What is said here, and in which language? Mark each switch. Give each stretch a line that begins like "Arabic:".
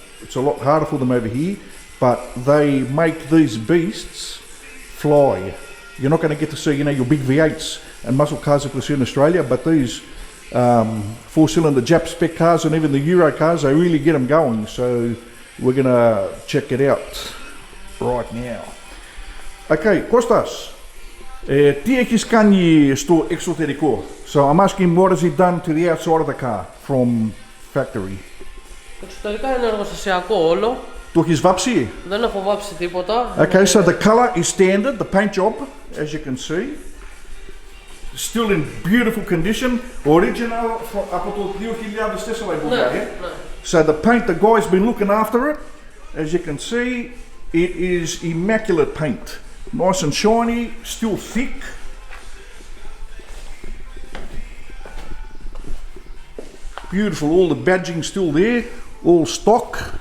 English: It's a lot harder for them over here, but they make these beasts fly. You're not going to get to see, your big V8s and muscle cars that we see in Australia, but these four-cylinder Jap spec cars and even the Euro cars, they really get them going. So we're going to check it out right now. Okay, Kostas.
Greek: Τι έχεις κάνει στο εξωτερικό?
English: So I'm asking what has he done to the outside of the car from factory?
Greek: Εξωτερικά είναι εργοστασιακό όλο. Το έχεις βάψει? Δεν έχω βάψει τίποτα.
English: Okay, so the color is standard, the paint job, as you can see. Still in beautiful condition.
Greek: Original από το 2004 η Bulgaria.
English: So the paint, the guy's been looking after it. As you can see, it is immaculate paint. Nice and shiny, still thick. Beautiful, all the badging still there, all stock.